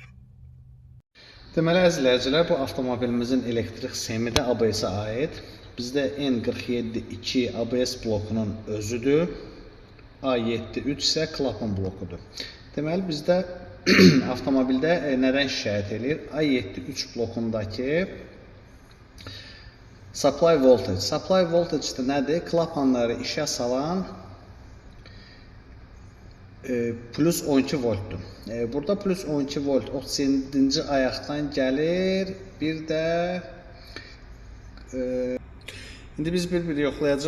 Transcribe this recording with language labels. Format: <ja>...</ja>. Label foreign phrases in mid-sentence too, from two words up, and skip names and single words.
<az>Deməli əzizləyicilər, bu avtomobilimizin elektrik sistemi də ABS-ə aid. Bizdə N47-2 ABS blokunun özüdür. A73 isə klapan blokudur. Deməli, bizdə avtomobildə nədən şikayət edir? A73 blokundakı</az> <en>supply voltage. Supply voltage</en> <az>də nədir? Klapanları işə salan plus 12 voltdur. Burada plus 12 volt 37-ci ayaqdan gəlir. Bir də İndi biz bir-bir yoxlayacaq.</az>